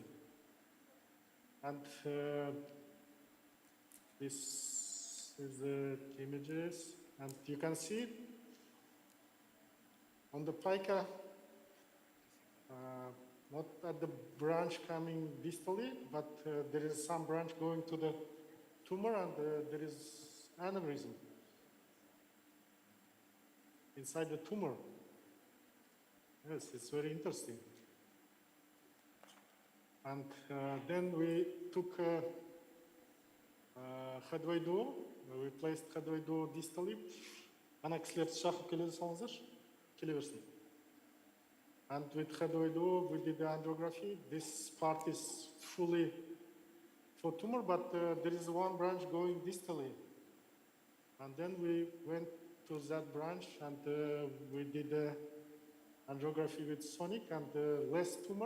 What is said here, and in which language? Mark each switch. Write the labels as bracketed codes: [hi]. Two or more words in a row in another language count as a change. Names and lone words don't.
[en] And this is the images, and you can see on the pica, not at the branch coming distally, but there is some branch going to the tumor, and there is aneurysm inside the tumor. Yes, it's very interesting. And then we took headway duo. We placed headway duo distally. [kk] Ана кісілерді шақып келе салыңыздар, келе берсін. [en] And with headway duo, we did the angiography. This part is fully for tumor, but there is one branch going distally. And then we went to that branch, and we did the angiography with sonic, and less tumor.